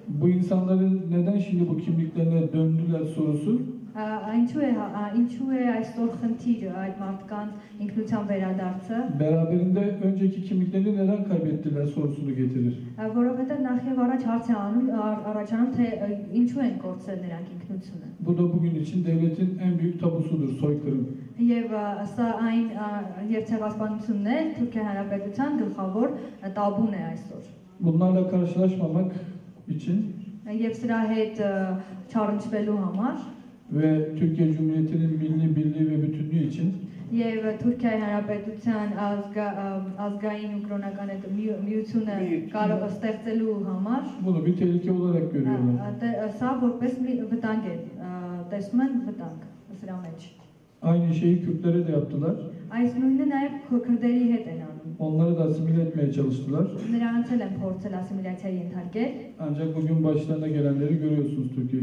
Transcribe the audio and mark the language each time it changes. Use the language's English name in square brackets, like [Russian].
[Turkish] Bu insanların neden şimdi bu kimliklerine döndüler sorusu, [Armenian] Ինչու է այսօր խնդիրը այդ մարդկանց ինքնության վերադարձը, [Turkish] beraberinde önceki kimliklerini neden kaybettiler sorusunu getirir. [Armenian] որովհետև նախ եւ առաջ հարց է առաջանում, թե ինչու են կորցրել նրանք ինքնությունը։ [Turkish] Bu da bugün için devletin en büyük tabusudur, soykırım. [Armenian] Եվ սա այն եւ ցեղասպանությունն է Թուրքիա Հանրապետության գլխավոր տաբուն է այսօր։ [Turkish] Bunlarla karşılaşmamak için [Armenian] Եվ սրա հետ չառնչվելու համար [Turkish] ve Türkiye Cumhuriyeti'nin milli birliği ve bütünlüğü için [Armenian] եւ Թուրքիայի Հանրապետության ազգային ու կրոնական միությունը կարող է ստեղծելու համար [Turkish] bunu bir tehlike olarak görüyorlar. [Armenian] Սա որպես մի վտանգ է, տեսնում են վտանգ սրա մեջ։ [Turkish] Aynı şeyi Kürtlere de yaptılar. [Armenian] Այս նույնը նաև քրդերի հետ են անում։ [Turkish] Onları da asimile etmeye çalıştılar. [Armenian] Նրանց էլ են փորձել ասիմիլյացիայի ենթարկել։ [Turkish] Ancak bugün başlarına gelenleri görüyorsunuz Türkiye